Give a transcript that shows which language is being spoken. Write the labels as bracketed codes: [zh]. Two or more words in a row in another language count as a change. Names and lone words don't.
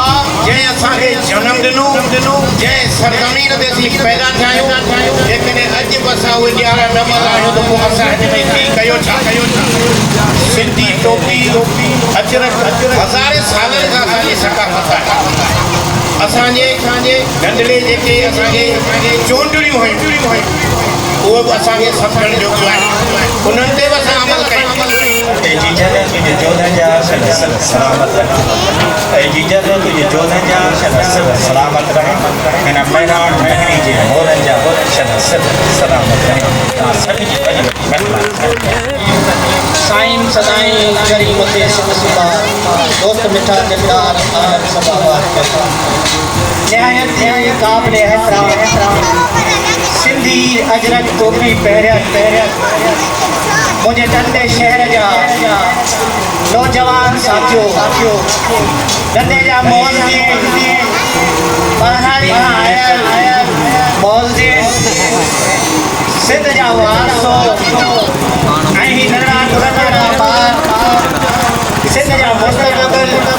[sd] जंहिं असांखे जनमु ॾिनो जंहिं सरज़मीन ते असीं पैदा थिया आहियूं जेकॾहिं अॼु बि असां उहे ॾियारा न मल्हायूं त पोइ असां हिन में थी कयो छा सिंधी टोपी अजरक हज़ारे सालनि खां असांजी सकाफ़त आहे असांजे नंढड़े जेके असांखे चोंडियूं हुयूं उहो बि असांखे सम्झण जोॻियूं आहिनि उन्हनि ते बि असां अमल कयूं जीजा तुझे जोधन जा सलामत रहे जीजा तुझे जोधन जा सलामत रहे हिन महिराण महरी जे मोरनि जा सलामत रहे साईं सदाईं करीम ते सबा दोस्त मिठा दिलदार आनंद सभावात निहायत काबिले एहतराम सिंधी अजरक टोपी पहिरिया मुझे नंढे शहर जा नौजवान साथियों नंढे जा मौलवी पढ़ाई आयल मौलवी सिंध जा वारसो ऐं नंढड़ा ॿार सिंध जा मुस्तक़बिल